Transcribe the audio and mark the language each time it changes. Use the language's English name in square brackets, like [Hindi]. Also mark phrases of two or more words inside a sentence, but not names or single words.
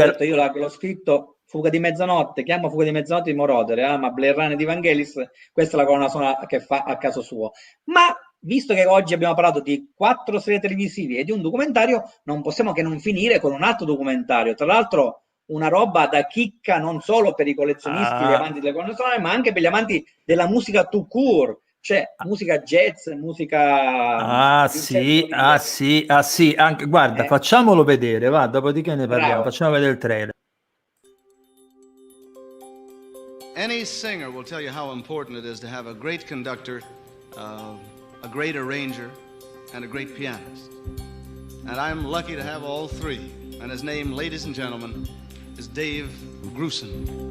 [Italian] detto, io l'ho scritto Fuga di mezzanotte, chiamo Fuga di mezzanotte di Moroder, ma Blade Runner di Vangelis, questa è la colonna sonora che fa a caso suo. Ma visto che oggi abbiamo parlato di 4 serie televisive e di un documentario, non possiamo che non finire con un altro documentario, tra l'altro una roba da chicca non solo per i collezionisti, gli amanti delle colonne sonore, ma anche per gli amanti della musica [French] tout court, [Italian] cioè musica jazz, musica... sì, anche, guarda, facciamolo vedere, va, dopodiché ne parliamo. Bravo. Facciamo vedere il trailer. [English] Any singer will tell you how important it is to have a great conductor, a great arranger, and a great pianist. And I'm lucky to have all three. And his name, ladies and gentlemen, is Dave Grusin.